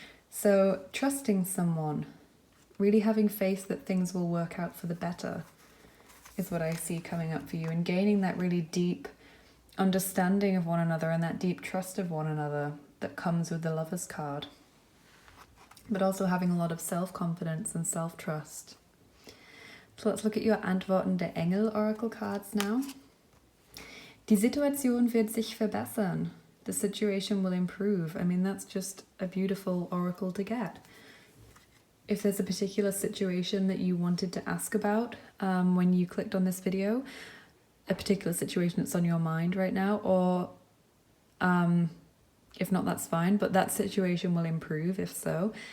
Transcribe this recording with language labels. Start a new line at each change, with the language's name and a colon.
English: So trusting someone, really having faith that things will work out for the better is what I see coming up for you, and gaining that really deep understanding of one another and that deep trust of one another that comes with the Lover's card. But also having a lot of self-confidence and self-trust. So let's look at your Antworten der Engel Oracle cards now.
German: Die Situation wird sich verbessern.
English: The situation will improve. I mean, that's just a beautiful oracle to get. If there's a particular situation that you wanted to ask about when you clicked on this video, a particular situation that's on your mind right now, or if not, that's fine, but that situation will improve if so.